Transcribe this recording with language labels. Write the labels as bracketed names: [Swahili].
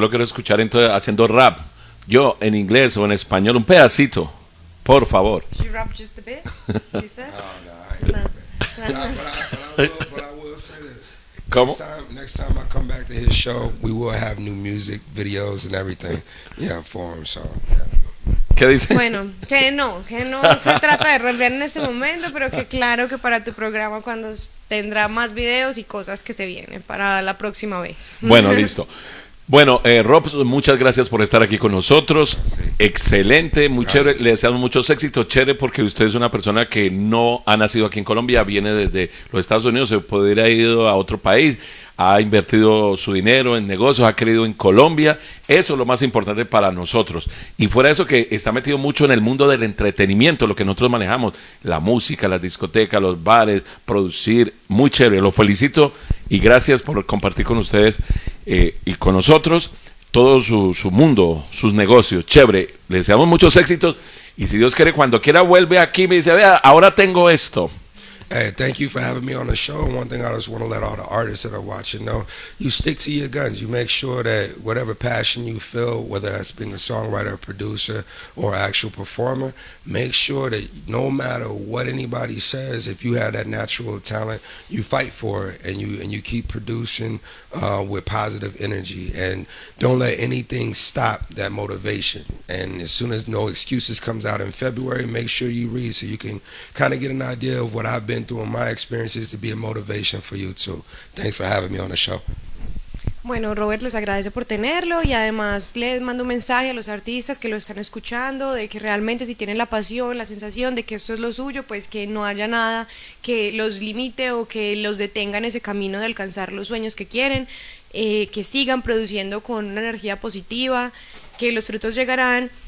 [Spanish] Yo lo quiero escuchar entonces haciendo rap. Yo en inglés o en español, un pedacito. Por favor. [English] Should you rap just a bit? He says? No, but I will say this. [Spanish] ¿Cómo? [English] Next time I come back to his show, we will have new music, videos, and everything. Yeah, for him. So. Yeah. [Spanish] ¿Qué dice? Bueno, que no se trata de romper en este momento, pero que claro que para tu programa cuando tendrá más videos y cosas que se vienen para la próxima vez. Bueno, listo. Bueno, Rob, muchas gracias por estar aquí con nosotros. Sí. Excelente, muy chévere. Le deseamos muchos éxitos. Chévere porque usted es una persona que no ha nacido aquí en Colombia, viene desde los Estados Unidos, se podría haber ido a otro país, ha invertido su dinero en negocios, ha creído en Colombia. Eso es lo más importante para nosotros. Y fuera de eso, que está metido mucho en el mundo del entretenimiento, lo que nosotros manejamos, la música, las discotecas, los bares, producir. Muy chévere, lo felicito y gracias por compartir con ustedes y con nosotros todo su mundo, sus negocios. Chévere, le deseamos muchos éxitos y si Dios quiere, cuando quiera vuelve aquí y me dice, vea, ahora tengo esto. [English] Hey, thank you for having me on the show. And one thing I just want to let all the artists that are watching know, you stick to your guns. You make sure that whatever passion you feel, whether that's being a songwriter, producer, or actual performer, make sure that no matter what anybody says, if you have that natural talent, you fight for it and you keep producing with positive energy. And don't let anything stop that motivation. And as soon as No Excuses comes out in February, make sure you read so you can kind of get an idea of what I've been through in my experiences to be a motivation for you too. Thanks for having me on the show. [Spanish] Bueno, Robert les agradece por tenerlo y además les mando un mensaje a los artistas que lo están escuchando de que realmente si tienen la pasión, la sensación de que esto es lo suyo, pues que no haya nada que los limite o que los detenga en ese camino de alcanzar los sueños que quieren, que sigan produciendo con una energía positiva, que los frutos llegarán.